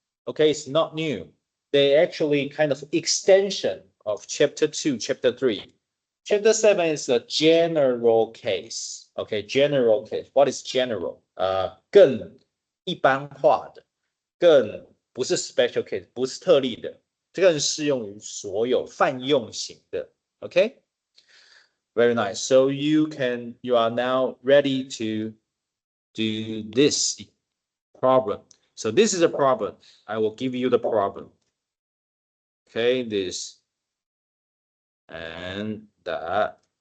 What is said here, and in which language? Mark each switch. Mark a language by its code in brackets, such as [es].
[en] Okay, it's not new. They actually kind of extension of chapter 2, chapter 3. Chapter 7 is a general case. Okay, general case. What is general? [zh] 更一般化的，更不是 special case， 不是特例的，这个是适用于所有泛用型的。 [en] OK， very nice. So you are now ready to do this problem. So this is a problem. I will give you the problem. Okay, this and that.